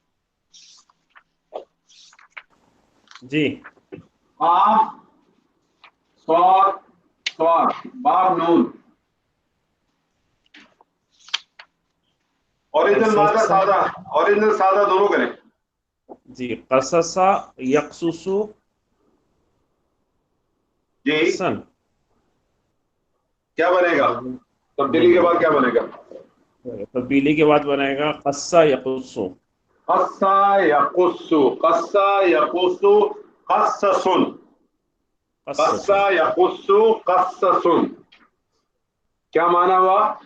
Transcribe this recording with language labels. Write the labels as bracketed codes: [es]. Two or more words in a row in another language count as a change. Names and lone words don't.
[ur] جی باب نون اوریجنل سادہ دونوں کریں. جی [ar] قصصا یقصصو [ur] جی قصن، کیا بنے گا تبدیلی کے بعد، کیا بنے گا تبدیلی کے بعد بنے گا [ar] قصہ یقصو. قصہ یقص، قصہ یقص قصصن، قصہ یقص قصصن، [ur] کیا معنی ہوا؟